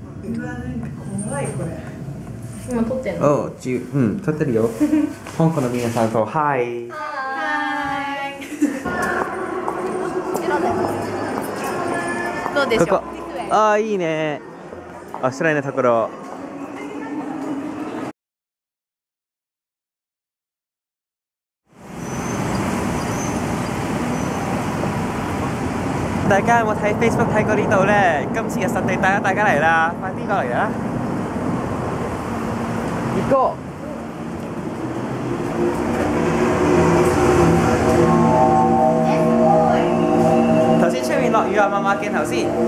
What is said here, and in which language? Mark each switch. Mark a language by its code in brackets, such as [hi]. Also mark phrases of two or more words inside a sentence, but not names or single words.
[ja] 今撮ってんの？撮ってるよ。香港の皆さんとハイ。どうでしょう？ここ。ああ、いいね。おしゃれなところ。 [yue] 大家有冇睇 Facebook 睇過呢度咧？今次嘅實地帶咗大家嚟啦，快啲過嚟啦！熱哥，頭先出面落雨啊，望望鏡頭先。